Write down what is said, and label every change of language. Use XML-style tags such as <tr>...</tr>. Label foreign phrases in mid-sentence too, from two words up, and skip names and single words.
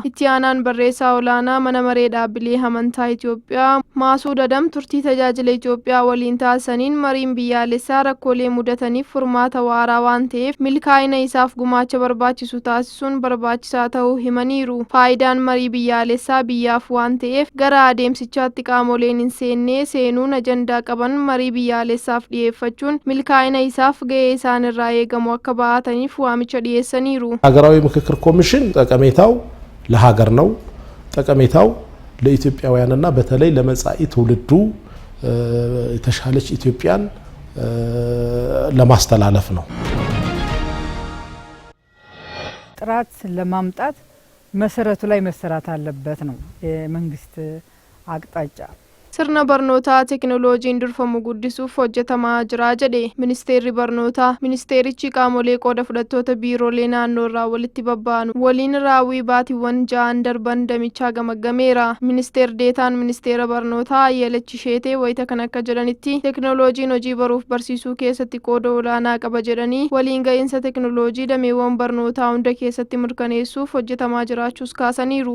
<om>Itti aanaan barreessaa olaanaa mana maree dhaabbilee amantaa Itoophiyaa Maasuud Adam turtii tajaajila Itoophiyaa waliin taasisaniin mariin biyyaalessaa rakkoolee mudataniif furmaata waaraa waan ta'eef milkaa'ina isaaf gumaacha barbaachisu taasisuun barbaachisaa ta'uu himaniiru. Faayidaan marii biyyaalessaa biyyaaf waan ta'eef gara adeemsichaatti qaamoleen hin seennee seenuun ajandaa qaban marii biyyaalessaaf dhiyeeffachuun milkaa'ina isaaf gahee isaan irraa eegamu akka bahataniif waamicha dhiyeessaniiru.</om> <am>ሀገራዊ ምክክር ኮሚሽን ጠቀሜታው ለሀገር ነው። ጠቀሜታው ለኢትዮጵያውያንና በተለይ ለመጻኢ ትውልዱ የተሻለች ኢትዮጵያን ለማስተላለፍ ነው። ጥራት ለማምጣት መሰረቱ ላይ መሰራት አለበት ነው የመንግስት አቅጣጫ።</am> <om>Sirna barnootaa teekinooloojiin durfamu guddisuuf hojjetamaa jira jedhe ministeerri barnootaa. Ministeerichi qaamolee qooda fudhattoota biiroolee naannoo irraa walitti babba'an waliin raawwii baatiiwwan 6 darban damichaa gamaggameera. Ministeer deetaan ministeera barnootaa Ayyalachi Sheetee wayita kan akka jedhanitti teekinooloojiin hojii baruuf barsiisuu keessatti qooda olaanaa qaba jedhanii waliin ga'iinsa teekinooloojii dameewwan barnootaa hunda keessatti mirkaneessuuf hojjetamaa jiraachuus kaasaniiru.</om>